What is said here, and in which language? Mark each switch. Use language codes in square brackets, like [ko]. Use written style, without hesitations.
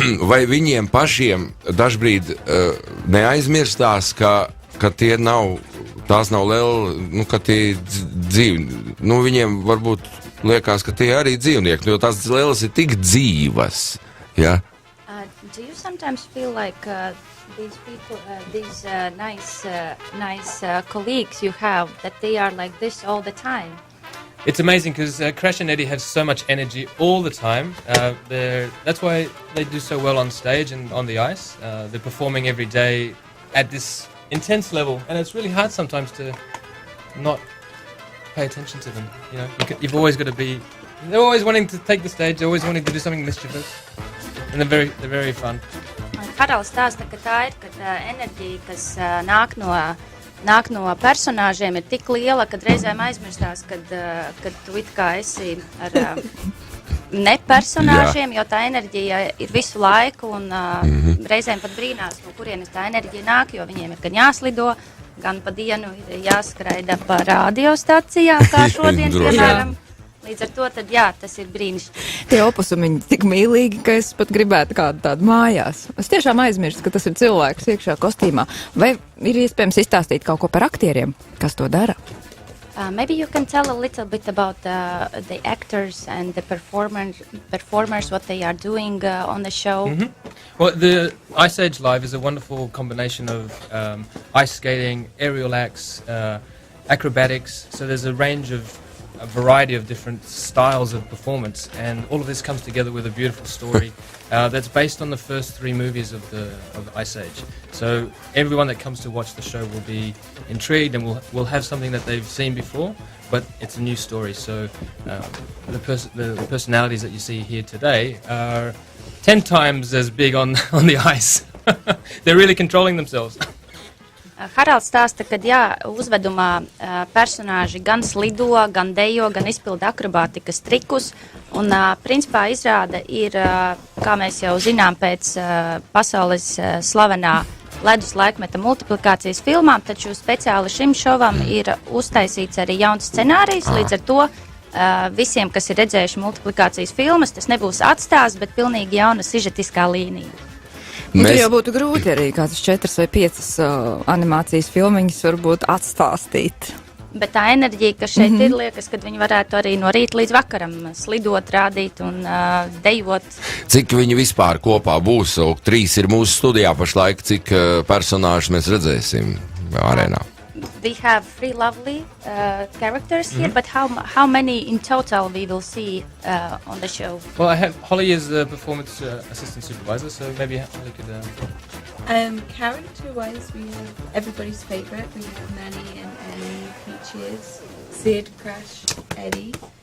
[lv] Vai viņiem pašiem dažbrīd neaizmirstās, ka tie tās nav lēli, ka tie dzīvi, viņiem varbūt liekas, ka tie arī dzīvnieki, jo tās lēles ir tik dzīvas, ja? [en] Do you sometimes feel like these people, these nice colleagues you have, that they are like this all the time? It's amazing because Crash and Eddie have so much energy all the time. That's why they do so well on stage and on the ice. They're performing every day at this intense level, and it's really hard sometimes to not pay attention to them. You've always got to be. They're always wanting to take the stage. They're always wanting to do something mischievous. And they're very fun. [lv] Karals stāsta, ka tā ir, ka enerģija, kas nāk no personāžiem, ir tik liela, kad reizēm aizmirstās, kad tu it kā esi ar ne personāžiem, jo tā enerģija ir visu laiku, un reizēm pat brīnās, no kurienes tā enerģija nāk, jo viņiem ir gan jāslido, gan pa dienu ir jāskraida pa radiostacijām, kā šodien, piemēram. Līdz ar to, tad jā, tas ir brīnišķīgi. Tie opusumiņi tik mīlīgi, ka es pat gribētu kādu tādu mājās. Es tiešām aizmirstu, ka tas ir cilvēks iekšā kostīmā. Vai ir iespējams izstāstīt kaut ko par aktieriem, kas to dara? [en] Maybe you can tell a little bit about the actors and the performers, what they are doing on the show. Mm-hmm. Well, the Ice Age Live is a wonderful combination of ice skating, aerial acts, acrobatics. So there's a variety of different styles of performance, and all of this comes together with a beautiful story that's based on the first 3 movies of the Ice Age. So everyone that comes to watch the show will be intrigued and will have something that they've seen before, but it's a new story. So the personalities that you see here today are 10 times as big on the ice. They're really controlling themselves. [lv] Haralds stāsta, ka uzvedumā personāži gan slido, gan dejo, gan izpilda akrobātikas trikus, un principā izrāda ir, kā mēs jau zinām pēc pasaules slavenā Ledus laikmeta multiplikācijas filmām, taču speciāli šim šovam ir uztaisīts arī jauns scenārijs, līdz ar to visiem, kas ir redzējuši multiplikācijas filmas, tas nebūs atstās, bet pilnīgi jauna sižetiskā līnija. Tur jau būtu grūti arī kādas 4 vai 5 animācijas filmiņas varbūt atstāstīt. Bet tā enerģija, kas šeit ir, liekas, kad viņi varētu arī no rīta līdz vakaram slidot, rādīt un dejot. Cik viņi vispār kopā būs? 3 ir mūsu studijā pašlaik, cik personāžus mēs redzēsim arēnā? [en] We have 3 lovely characters here, but how many in total we will see on the show? Well, I have Holly as the performance assistant supervisor, so maybe Holly could... Character-wise, we have everybody's favourite. We have Manny and Ellie, Peaches, Sid, Crash, Eddie.